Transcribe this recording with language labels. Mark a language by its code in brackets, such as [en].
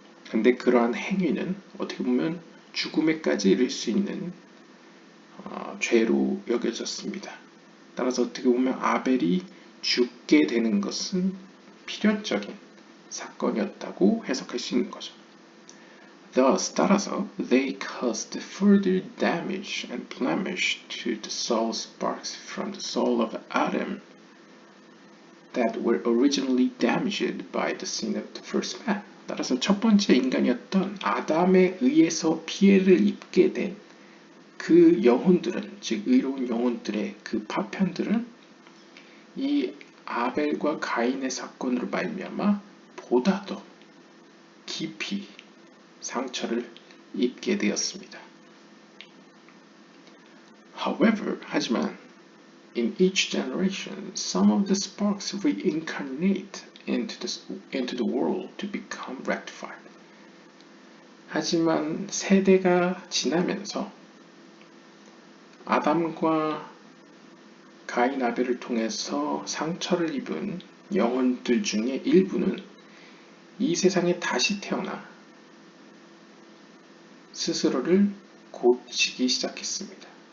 [ko] 근데 그러한 행위는 어떻게 보면 죽음에까지 이를 수 있는 죄로 여겨졌습니다. 따라서 어떻게 보면 아벨이 죽게 되는 것은 필연적인 사건이었다고 해석할 수 있는 거죠. [en] Thus, [ko] 따라서 [en] they caused further damage and blemish to the soul sparks from the soul of Adam that were originally damaged by the sin of the first man. [ko] 따라서 첫 번째 인간이었던 아담에 의해서 피해를 입게 된 그 영혼들은, 즉 의로운 영혼들의 그 파편들은 이 아벨과 가인의 사건으로 말미암아 보다 더 깊이 상처를 입게 되었습니다. [en] However, [ko] 하지만 [en] in each generation, some of the sparks reincarnate into the world to become rectified. [ko] 하지만 세대가 지나면서 아담과 가인 아벨을 통해서 상처를 입은 영혼들 중에 일부는 이 세상에 다시 태어나 스스로를 고치기 시작했습니다.